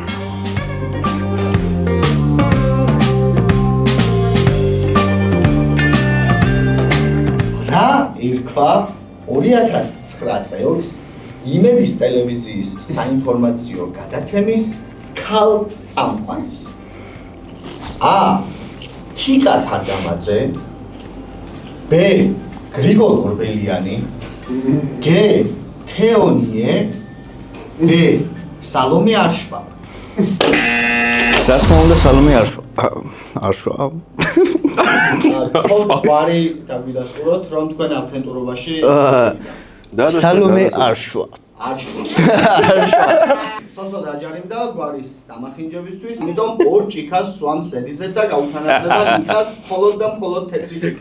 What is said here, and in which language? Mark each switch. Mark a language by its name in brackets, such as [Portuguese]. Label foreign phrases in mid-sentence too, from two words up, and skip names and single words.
[Georgian] რა ერქვა 2009 წელს იმედის ტელევიზიის საინფორმაციო გადაცემის ქალ წამყვანს? A. Chika Tardamadzé, B. Grigol Orbeliani, G. Theonie, D. Salome Arshva. რა თქმა უნდა სალომე არშვა. თქო ბარი დაგვიდასწოროთ რომ თქვენ ავთენტურობაში სალომე არშვა. სოსო დაჯარიმდა გვარის დამახინჯებისთვის, იმიტომ ორ ჭიქას სვამს ზედიზედ და გაუთანაბრდება ჭიქას მხოლოდ და მხოლოდ თეთრი ჭიქით.